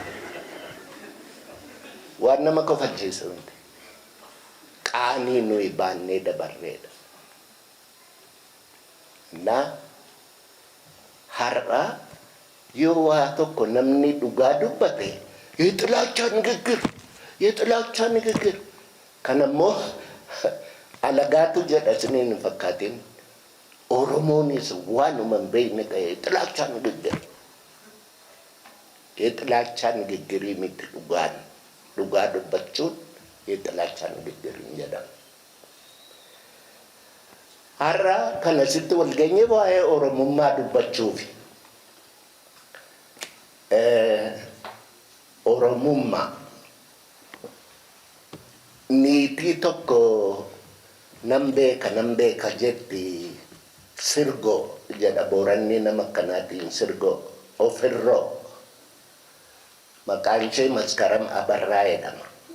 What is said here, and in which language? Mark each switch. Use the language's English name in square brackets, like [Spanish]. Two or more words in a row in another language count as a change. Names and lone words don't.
[Oromo] Waan nama kofalchiisu miti. Qaanii nuyi baannee dabarreedha. Na har'a yoo waa tokko namni dhugaa dubbate [Amharic] የጥላቻ ንግግር [Oromo] kanammoo alagaatu jedha isiniin hin fakkaatin. Oromoonis waanuma hin beekne ta'e [Amharic] ጥላቻ ንግግር የጥላቻ ንግግrii [Oromo] miti dhugaa dubbachuun [Amharic] የጥላቻ ንግግር [Oromo] hin jedhamu. Har'a kana sitti wal geenye waa'ee Oromummaa dubbachuufi Oromummaa niitii tokko nan beeka jetti sirgoo jedha Booranni nama akkanaatiin sirgoo ofirroo maqaan ishee Maskaram Abarraa jedhama.